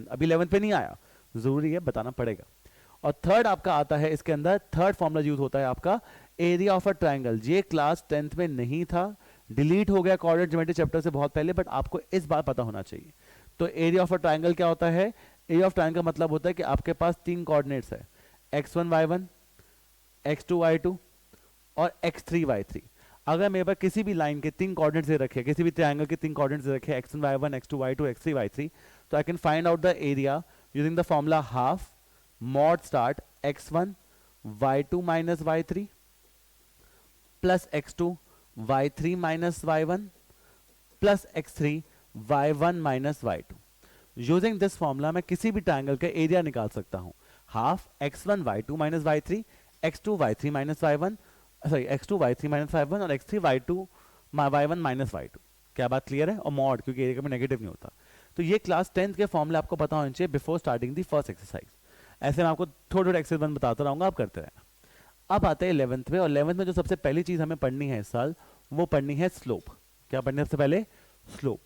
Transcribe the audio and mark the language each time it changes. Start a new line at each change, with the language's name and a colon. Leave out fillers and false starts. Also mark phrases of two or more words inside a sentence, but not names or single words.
Hindi: अभी 11 पे नहीं आया, जरूरी है बताना पड़ेगा। और थर्ड आपका आता है इसके अंदर,
English: third formula use
Hindi: होता है आपका
English: area of a triangle.
Hindi: ये क्लास 10th में नहीं था, डिलीट हो गया
English: coordinate geometry chapter
Hindi: से बहुत पहले, बट आपको इस बार पता होना चाहिए। तो
English: area of a triangle
Hindi: क्या होता है?
English: area of triangle
Hindi: का मतलब होता है कि आपके पास तीन कोऑर्डिनेट्स है, x1 y1, x2 y2 और x3 y3। अगर मेरे पास किसी भी लाइन के तीन कोऑर्डिनेट्स दे रखे, किसी भी ट्रायंगल के तीन कोऑर्डिनेट्स दे रखे, x1 y1, x2 y2, x3 y3,
English: तो I can find out the area using the formula half mod start x1 y2 minus y3 plus x2 y3 minus y1 plus x3 y1 minus y2। using this formula
Hindi: मैं किसी भी ट्रायंगल का एरिया निकाल सकता हूं।
English: हाफ x1 y2 minus y3, x2 y3 minus y1, सॉरी x2 y3 minus y1 और x3 y2 y1 minus y2।
Hindi: क्या बात क्लियर है? और मॉड, क्योंकि एरिया में नेगेटिव नहीं होता। तो ये क्लास 10th के फॉर्मूले आपको पता होने चाहिए
English: before starting the first exercise.
Hindi: ऐसे मैं आपको थोड़ा थोड़ा एक्सरसाइज बन बताता रहूंगा, आप करते रहना। अब आते हैं 11th में। और 11th में जो सबसे पहली चीज हमें पढ़नी है इस साल, वो पढ़नी है स्लोप। क्या पढ़नी है सबसे पहले? स्लोप।